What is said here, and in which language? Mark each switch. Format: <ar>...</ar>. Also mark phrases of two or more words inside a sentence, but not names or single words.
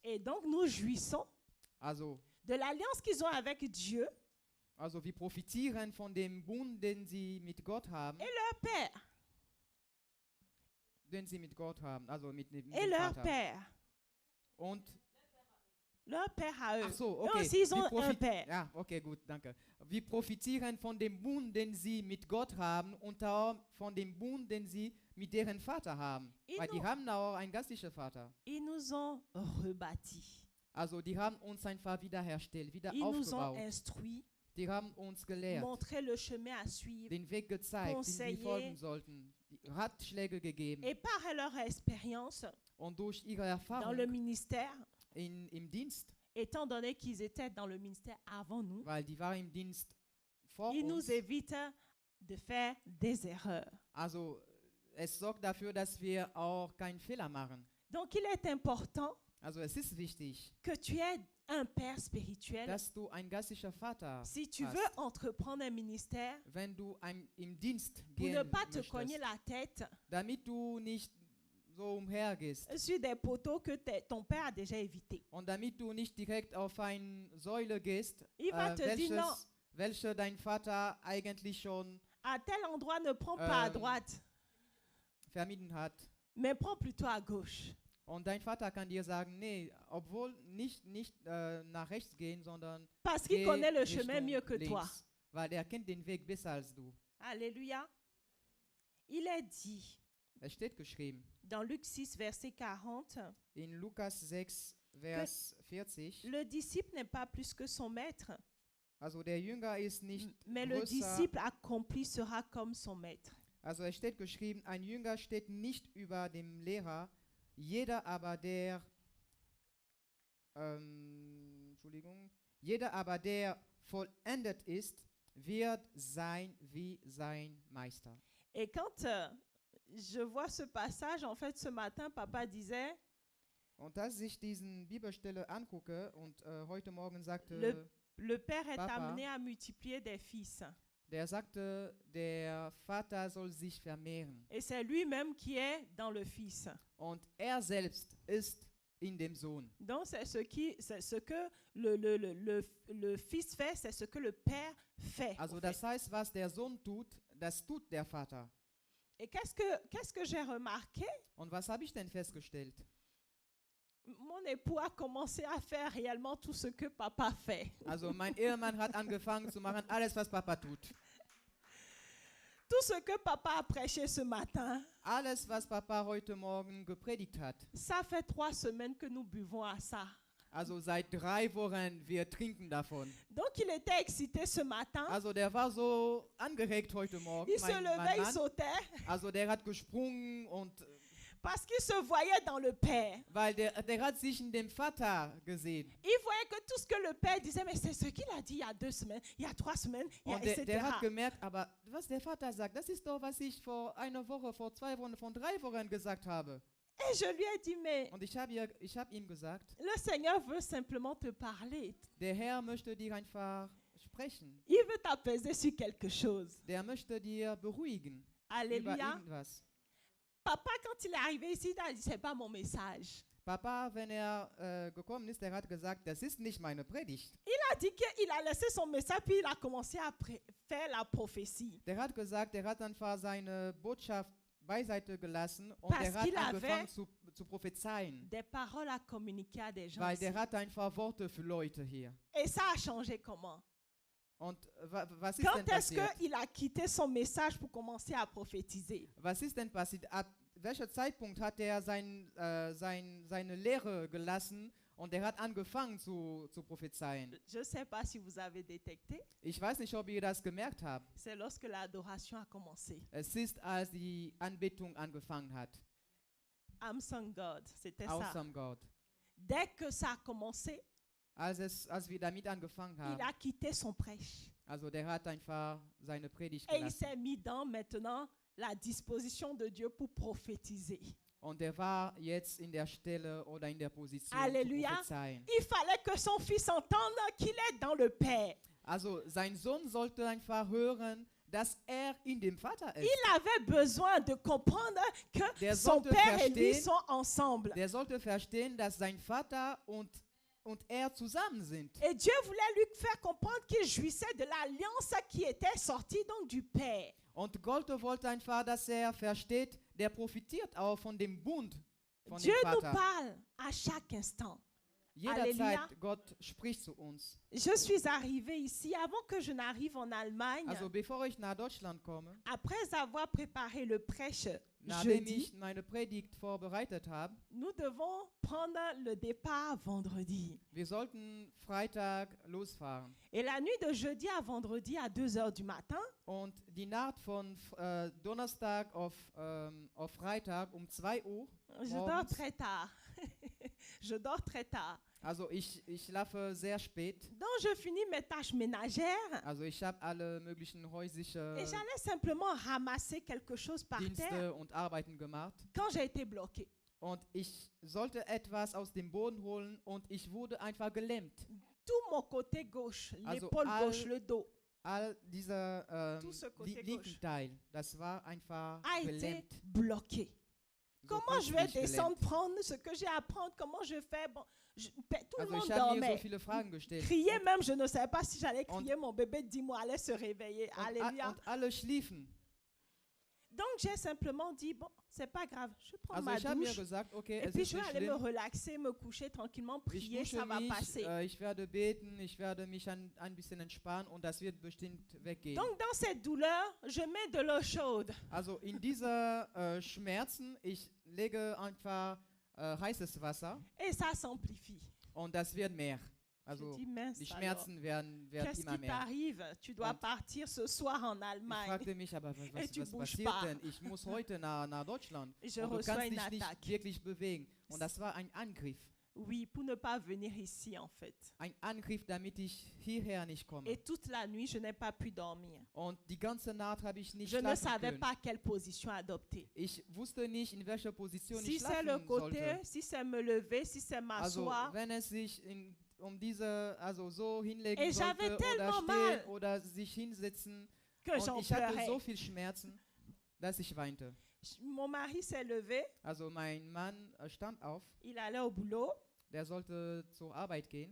<fr>Et donc, nous jouissons</fr> <de>Also</de> <fr>de l'alliance qu'ils ont avec Dieu,</fr> <de>wir profitieren von dem Bund, den sie mit Gott haben.</de> <fr>leur père.</fr> <de>Also mit dem</de> <fr>Et leur</fr> <de>Vater.</de> <fr>père.</fr> <de>Und</de> <fr>Leur père à eux.</fr> <de>ach so,</de> <fr>Eux</fr> <de>okay.</de> <fr>aussi, ils ont un père.</fr> <de>Ja, okay, gut, danke. Wir profitieren von dem Bund, den sie mit Gott haben und auch von dem Bund, den sie mit deren Vater haben. Weil die haben auch einen geistlichen Vater.</de> <fr>Ils nous ont rebâtis.</fr> <de>Also die haben uns einfach wiederhergestellt, wieder</de> <fr>Ils nous ont</fr> <de>aufgebaut.</de> <fr>instruits,</fr> <de>Die haben uns gelehrt,</de> <fr>montré le chemin à suivre.</fr> <de>den Weg gezeigt, den</de> <fr>conseillé.</fr> <de>wir folgen sollten, die Ratschläge gegeben.</de> <fr>Et par leur expérience</fr> <de>Und durch ihre</de> <fr>dans le</fr> <de>Erfahrung</de> <fr>ministère,</fr> <de>im Dienst,</de> <fr>étant donné qu'ils étaient dans le ministère avant nous,</fr> <de>weil die waren im Dienst vor</de> <fr>ils</fr> <de>uns.</de> <fr>nous évitent de faire des erreurs.</fr> <de>Also es sorgt dafür, dass wir auch keinen Fehler machen.</de> <fr>Donc il est important</fr> <de>Also es ist wichtig,</de> <fr>que tu aies un père spirituel.</fr> <de>dass du ein geistlicher Vater</de> <fr>Si tu</fr> <de>hast.</de> <fr>veux entreprendre un ministère,</fr> <de>Wenn du im Dienst</de> <fr>pour ne</fr> <de>gehen</de> <fr>pas te cogner</fr> <de>möchtest,</de> <fr>la tête</fr> <de>damit du nicht so umhergehst</de> <fr>sur des poteaux que ton père a déjà évités.</fr> <de>und damit du nicht direkt auf eine Säule gehst,</de> <fr>Il va te dire non,</fr> <de>welche dein Vater eigentlich schon</de> <fr>à tel endroit ne prends pas à droite,</fr> <de>vermieden hat.</de> <fr>mais prends plutôt à gauche.</fr> <de>Und dein Vater kann dir sagen, nee, obwohl nicht nach rechts gehen, sondern</de> <fr>Parce qu'il</fr> <de>geh</de> <fr>connaît le</fr> <de>Richtung</de> <fr>chemin mieux que toi.</fr> <de>links, weil er kennt den Weg besser als du.</de> <fr>Alléluia. Il est dit</fr> <de>Es steht geschrieben</de> <fr>dans Luc 6, verset 40,</fr> <de>in Lukas 6, Vers 40.</de> <fr>le disciple n'est pas plus que son maître,</fr> <de>Also der Jünger ist nicht</de> <fr>mais le</fr> <de>größer.</de> <fr>disciple accompli sera comme son maître.</fr> <de>Also es steht geschrieben, ein Jünger steht nicht über dem Lehrer, jeder aber der vollendet ist, wird sein wie sein Meister.</de> <fr>Et quand je vois ce passage, en fait, ce matin, papa disait,</fr> <de>Und als ich diesen Bibelstelle angucke und heute Morgen sagte,</de> <fr>le père est</fr> <de>Papa.</de> <fr>amené à multiplier des fils.</fr> <de>der sagte, der Vater soll sich vermehren.</de> <fr>Et c'est lui-même qui est dans le fils.</fr> <de>Und er selbst ist in dem Sohn.</de> <fr>Donc, c'est ce que le fils fait, c'est ce que le père fait.</fr> <de>Also</de> <fr>en</fr> <de>das</de> <fr>fait.</fr> <de>heißt, was der Sohn tut, das tut der Vater.</de> <fr>Et qu'est-ce que j'ai remarqué?</fr> <de>Und was habe ich denn festgestellt?</de> <fr>Mon époux a commencé à faire réellement tout ce que papa fait.</fr> <de>Also mein Ehemann hat angefangen zu machen, alles was Papa tut.</de> <fr>Tout ce que papa a prêché ce matin,</fr> <de>Alles was Papa heute Morgen gepredigt hat.</de> <fr>ça fait 3 semaines que nous buvons à ça.</fr> <de>Also seit 3 Wochen, wir trinken davon.</de> <fr>Donc il était excité ce matin.</fr> <de>Also der war so angeregt heute Morgen,</de> <fr>Il se</fr> <de>mein</de> <fr>levait, il</fr> <de>Mann.</de> <fr>sautait,</fr> <de>Also der hat gesprungen und</de> <fr>parce qu'il se voyait dans le Père.</fr> <de>weil der hat sich in dem Vater gesehen.</de> <fr>Il voyait que tout ce que le Père disait, mais c'est ce qu'il a dit il y a 2 semaines, il y a 3 semaines,</fr> <de>Und</de> <fr>etc.</fr> <de>der hat gemerkt, aber was der Vater sagt, das ist doch, was ich vor einer Woche, vor 2 Wochen, vor 3 Wochen gesagt habe.</de> <fr>Et je lui ai dit, mais</fr> <de>Und ich hab ihm gesagt,</de> <fr>le Seigneur veut simplement te parler.</fr> <de>der Herr möchte dir einfach sprechen.</de> <fr>Il veut t'apaiser sur quelque chose.</fr> <de>Der möchte dir beruhigen über</de> <fr>Alléluia.</fr> <de>irgendwas.</de> <fr>Papa, quand il est arrivé ici, il a dit, c'est pas mon message.</fr> <de>Papa, wenn gekommen ist, der hat gesagt, das ist nicht meine Predigt.</de> <fr>Il a dit qu'il a laissé son message, puis il a commencé à faire la prophétie.</fr> <de>Der hat gesagt, er hat einfach seine Botschaft beiseite gelassen und</de> <fr>Parce</fr> <de>er hat</de> <fr>qu'il</fr> <de>angefangen</de> <fr>avait</fr> <de>zu prophezeien.</de> <fr>des paroles à communiquer à des gens.</fr> <de>Weil</de> <fr>ici.</fr> <de>der hat einfach Worte für Leute hier.</de> <fr>Et ça a changé comment?</fr> <de>Und was ist denn</de> <fr>Quand est-ce</fr> <de>passiert?</de> <fr>qu'il a quitté son message pour commencer à prophétiser?</fr> <de>Was ist denn passiert? welcher Zeitpunkt hat er seine Lehre gelassen und er hat angefangen zu prophezeien?</de> <fr>Je ne sais pas si vous avez détecté.</fr> <de>Ich weiß nicht, ob ihr das gemerkt habt.</de> <fr>C'est lorsque l'adoration a commencé.</fr> <de>Es ist, als die Anbetung angefangen hat.</de> <en>Awesome God,</en> <fr>c'était ça.</fr> <en>Awesome God.</en> <fr>Dès que ça a commencé,</fr> <de>Als wir damit angefangen</de> <fr>il</fr> <de>haben,</de> <fr>a quitté son prêche.</fr> <de>also der hat einfach seine Predigt</de> <fr>Et il</fr> <de>gelassen.</de> <fr>s'est mis dans maintenant la disposition de Dieu pour prophétiser.</fr> <de>Und er war jetzt in der Stelle oder in der Position</de> <fr>Alléluia.</fr> <de>zu prophezeien.</de> <fr>Il fallait que son fils entende qu'il est dans le Père.</fr> <de>Also sein Sohn sollte einfach hören, dass er in dem Vater ist.</de> <fr>Il avait besoin de comprendre que</fr> <de>Der</de> <fr>son</fr> <de>sollte</de> <fr>père et lui</fr> <de>verstehen-</de> <fr>sont ensemble.</fr> <de>Der sollte verstehen, dass sein Vater und er zusammen sind.</de> <fr>Et Dieu voulait lui faire comprendre qu'il jouissait de l'alliance qui était sortie donc du Père.</fr> <de>Und Gott wollte einfach, dass er versteht, der profitiert auch von dem Bund von</de> <fr>Dieu</fr> <de>dem</de> <fr>nous</fr> <de>Vater.</de> <fr>parle à chaque instant.</fr> <de>Jederzeit Halleluja. Gott spricht zu uns.</de> <fr>Je suis arrivée ici avant que je n'arrive en Allemagne.</fr> <de>Also bevor ich nach Deutschland komme,</de> <fr>Après avoir préparé le prêche</fr> <de>nachdem</de> <fr>jeudi,</fr> <de>ich meine Predigt vorbereitet habe,</de> <fr>nous devons prendre le départ vendredi.</fr> <de>wir sollten Freitag losfahren.</de> <fr>Et la nuit de jeudi à vendredi à 2 heures du matin,</fr> <de>Und die Nacht von Donnerstag auf Freitag um 2 Uhr,</de> <fr>je dors</fr> <de>morgens,</de> <fr>très tard. Je dors très tard.</fr> <de>also ich schlafe sehr spät.</de> <fr>Donc je finis mes tâches ménagères</fr> <de>Also ich habe alle möglichen häuslichen</de> <fr>et j'allais simplement ramasser quelque chose par terre</fr> <de>Dienste und Arbeiten gemacht.</de> <fr>quand j'ai été bloquée.</fr> <de>Und ich sollte etwas aus dem Boden holen und ich wurde einfach gelähmt.</de> <fr>Tout mon côté gauche,</fr> <de>Also</de> <fr>l'épaule gauche, le dos,</fr> <de>All dieser</de> <fr>Tout ce côté</fr> <de>linken</de> <fr>gauche.</fr> <de>Teil, das war einfach</de> <fr>a été</fr> <de>gelähmt.</de> <fr>bloqué.</fr> <de>So</de> <fr>Comment je vais</fr> <de>künstlich</de> <fr>descendre,</fr> <de>gelähmt.</de> <fr>prendre ce que j'ai à prendre? Comment je fais? Bon, tout le</fr> <de>Also</de> <fr>monde</fr> <de>ich habe mir so</de> <fr>dormait.</fr> <de>viele Fragen gestellt.</de> <fr>Crier même, je ne savais pas si j'allais</fr> <de>Und-</de> <fr>crier. Mon bébé de 10 mois allait se réveiller. Alléluia.</fr> <de>Und alle schliefen.</de> <fr>Donc j'ai simplement dit, bon, c'est pas grave. Je prends</fr> <de>Also</de> <fr>ma</fr> <de>ich habe mir</de> <fr>douche</fr> <de>gesagt, okay,</de> <fr>et</fr> <de>es</de> <fr>puis</fr> <de>ist</de> <fr>je vais</fr> <de>nicht</de> <fr>aller me</fr> <de>schlimm.</de> <fr>relaxer, me coucher tranquillement,</fr> <de>Ich</de> <fr>prier,</fr> <de>dusche</de> <fr>ça va</fr> <de>mich,</de> <fr>passer.</fr> <de>ich werde beten, ich werde mich ein bisschen entspannen und das wird bestimmt weggehen.</de> <fr>Donc dans cette douleur, je mets de l'eau chaude.</fr> <de>Also in dieser Schmerzen, ich lege einfach heißes Wasser</de> <fr>Et ça s'amplifie.</fr> <de>und das wird mehr.</de> <fr>Je</fr> <de>Also</de> <fr>dis, mince,</fr> <de>die</de> <fr>alors,</fr> <de>Schmerzen werden</de> <fr>qu'est-ce</fr> <de>immer</de> <fr>qui</fr> <de>mehr.</de> <fr>t'arrive? Tu dois</fr> <de>Und-</de> <fr>partir ce soir en</fr> <de>Ich</de> <fr>Allemagne.</fr> <de>fragte mich, aber</de> <fr>Et tu</fr> <de>was</de> <fr>bouges</fr> <de>passiert</de> <fr>pas.</fr> <de>denn? Ich muss heute nach Deutschland.</de> <fr>Je</fr> <de>Und du</de> <fr>reçois</fr> <de>kannst</de> <fr>une</fr> <de>dich nicht</de> <fr>attaque.</fr> <de>wirklich bewegen. Und das war ein Angriff.</de> <fr>Oui, pour ne pas venir ici en fait.</fr> <de>Ein Angriff, damit ich hierher nicht komme.</de> <fr>Et toute la nuit, je n'ai pas pu dormir.</fr> <de>Und die ganze Nacht habe ich nicht</de> <fr>Je ne</fr> <de>schlafen</de> <fr>savais</fr> <de>können.</de> <fr>pas quelle position adopter.</fr> <de>Ich wusste nicht, in welcher Position</de> <fr>Si</fr> <de>ich</de> <fr>c'est le</fr> <de>schlafen</de> <fr>côté,</fr> <de>sollte.</de> <fr>si c'est me lever, si c'est</fr> <de>Also</de> <fr>m'asseoir.</fr> <de>wenn es sich also so hinlegen</de> <fr>Et</fr> <de>sollte</de> <fr>j'avais</fr> <de>oder</de> <fr>tellement</fr> <de>stehen</de> <fr>mal</fr> <de>oder sich hinsetzen.</de> <fr>Que</fr> <de>Und</de> <fr>j'en</fr> <de>ich hatte</de> <fr>pleurais.</fr> <de>so viel Schmerzen, dass ich weinte.</de> <fr>Mon mari s'est levé,</fr> <de>Also mein Mann stand auf,</de> <fr>il allait au boulot,</fr> <de>der sollte zur Arbeit gehen.</de>